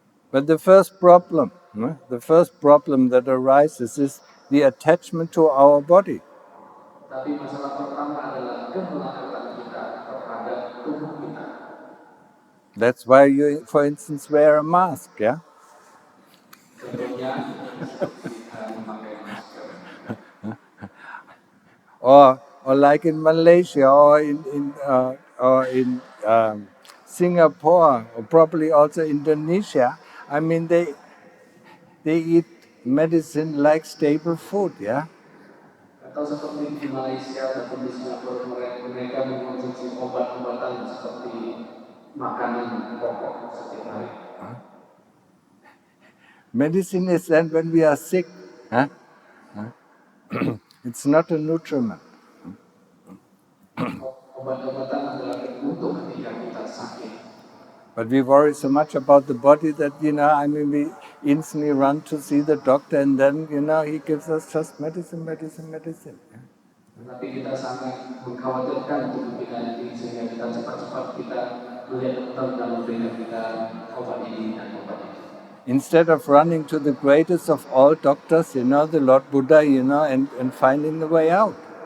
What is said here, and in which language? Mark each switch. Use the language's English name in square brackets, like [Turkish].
[English] But the first problem, that arises is the attachment to our body. [Indonesian] Tapi masalah pertama adalah kemelekatan kita terhadap tubuh kita. [English] That's why you, for instance, wear a mask, yeah? [Indonesian] Contohnya seperti memakai masker. [English] Or like in Malaysia or in Singapore or probably also Indonesia. I mean, they eat medicine like staple food, yeah. [Indonesian] Atau seperti di Malaysia ataupun di Singapura mereka mengkonsumsi obat-obatan seperti makanan pokok setiap hari. [English] Medicine is then when we are sick. Huh? It's not a nutriment. [Indonesian] Obat-obatan adalah untuk ketika kita sakit. [English] But we worry so much about the body that, I mean, we instantly run to see the doctor and then, he gives us just medicine. Yeah? [Indonesian] Tapi kita sangat mengkhawatirkan untuk kita ini sehingga kita cepat-cepat kita melihat dokter dan memberikan kita obat ini dan obat itu. [English] Instead of running to the greatest of all doctors, the Lord Buddha, and finding the way out.